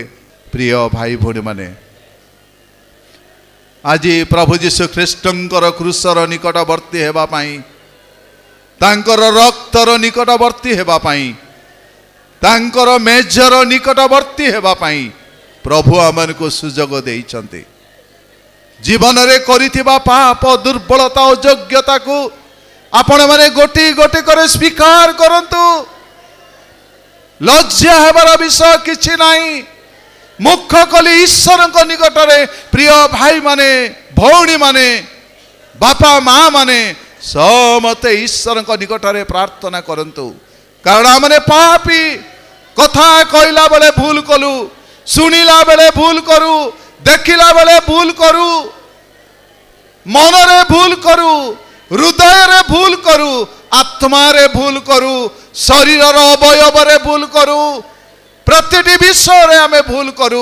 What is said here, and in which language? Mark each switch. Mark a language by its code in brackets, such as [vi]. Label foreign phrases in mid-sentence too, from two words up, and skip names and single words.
[or] ପ୍ରିୟ ଭାଇ ଭଉଣୀ ମାନେ ଆଜି ପ୍ରଭୁ ଯୀଶୁ ଖ୍ରୀଷ୍ଟଙ୍କର କ୍ରୁଶର ନିକଟବର୍ତ୍ତୀ ହେବା ପାଇଁ ତାଙ୍କର ରକ୍ତର ନିକଟବର୍ତ୍ତୀ ହେବା ପାଇଁ ତାଙ୍କର ମେଜର ନିକଟବର୍ତ୍ତୀ ହେବା ପାଇଁ ପ୍ରଭୁ ଆମନ କୁ ସୁଯୋଗ ଦେଇଛନ୍ତି। ଜୀବନ ରେ କରିଥିବା ପାପ ଦୁର୍ବଳତା ଅଯୋଗ୍ୟତା କୁ ଆପଣ ମାନେ ଗୋଟି ଗୋଟି କରି ସ୍ୱୀକାର କରନ୍ତୁ ଲଜ୍ଜା ହେବାର ବିଷୟ କିଛି ନାହିଁ। ମୁଖ କଲି ଈଶ୍ୱର ନିକଟ ରେ ପ୍ରିୟ ଭାଇ ମାନେ ଭଉଣୀ ମାନେ ବାପା ମା ମାନେ ସମସ୍ତେ ଈଶ୍ୱର ନିକଟ ରେ ପ୍ରାର୍ଥନା କରନ୍ତୁ କାରଣ ଆମନେ ପାପୀ କଥା କହିଲା ବେଳେ ଭୁଲ କଲୁ ଶୁଣିଲା ବେଳେ ଭୁଲ କରୁ ଦେଖିଲା ବେଳେ ଭୁଲ କରୁ ମନ ରେ ଭୁଲ କରୁ ହୃଦୟ ରେ ଭୁଲ କରୁ ଆତ୍ମା ରେ ଭୁଲ କରୁ ଶରୀର ଅବୟବ ରେ ଭୁଲ କରୁ ପ୍ରତିଟି ବିଷୟ ରେ ଆମେ ଭୁଲ କରୁ।